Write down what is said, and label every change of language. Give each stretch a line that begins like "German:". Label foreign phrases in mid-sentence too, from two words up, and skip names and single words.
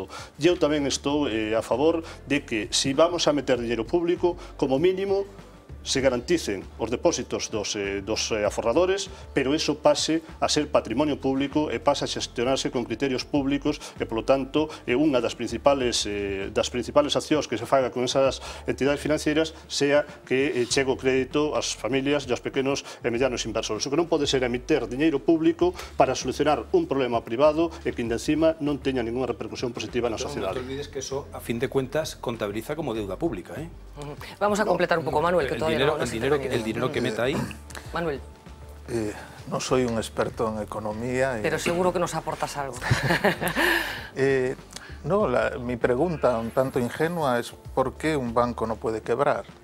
Galician: E eu tamén estou a favor de que, se vamos a meter dinheiro público, como mínimo se garanticen os depósitos dos aforradores, pero iso pase a ser patrimonio público e pase a xestionarse con criterios públicos, e, polo tanto, unha das principales accións que se faga con esas entidades financeiras sea que chegue o crédito ás familias e aos pequenos e medianos inversores. O que non pode ser emitir diñeiro público para solucionar un problema privado e que, encima, non teña ninguna repercusión positiva na sociedade.
Spanish: Non te olvides que eso, a fin de cuentas, contabiliza como deuda pública. Vamos a completar un poco, Manuel, que todavía el dinero que meta ahí. Manuel. No soy un experto en economía. Pero seguro que nos aportas algo. No, mi pregunta, un tanto ingenua, es ¿por qué un banco no puede quebrar?